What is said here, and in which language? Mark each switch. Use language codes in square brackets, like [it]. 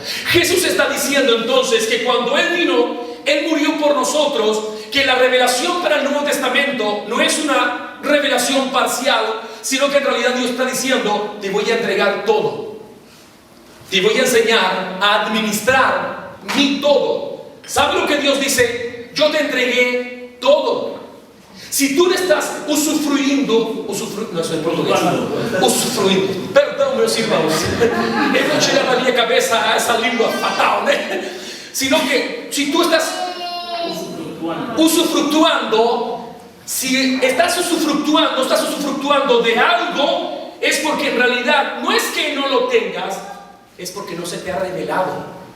[es] Jesús está diciendo entonces que cuando Él vino, Él murió por nosotros, que la revelación para el Nuevo Testamento no es una revelación parcial, sino que en realidad Dios está diciendo, te voy a entregar todo. Te voy a enseñar a administrar mi todo. ¿Sabe lo que Dios dice? Yo te entregué todo. Si tú le estás usufruindo, no soy portugués, usufruindo, [pt] perdão meus irmãos, eu não tirei da minha cabeça essa língua fatal, né? [es] Sino que si tú estás usufructuando, si estás usufructuando de algo, es porque en realidad no es que no lo tengas, es porque no se te ha revelado.